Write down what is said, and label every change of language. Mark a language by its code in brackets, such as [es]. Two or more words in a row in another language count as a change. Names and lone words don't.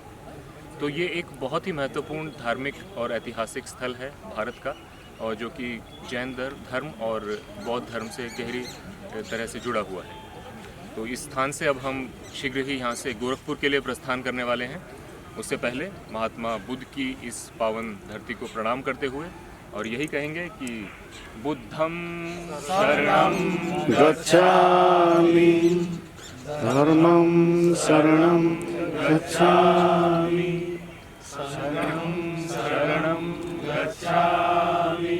[hi] तो ये एक बहुत ही महत्वपूर्ण धार्मिक और ऐतिहासिक स्थल है भारत का, और जो कि जैन धर्म और बौद्ध धर्म से गहरी तरह से जुड़ा हुआ है। तो इस स्थान से अब हम शीघ्र ही यहाँ से गोरखपुर के लिए प्रस्थान करने वाले हैं। उससे पहले महात्मा बुद्ध की इस पावन धरती को प्रणाम करते हुए और यही कहेंगे कि [pi] बुद्धं शरणं गच्छामि, धर्मं शरणं गच्छामि, संघं शरणं गच्छामि।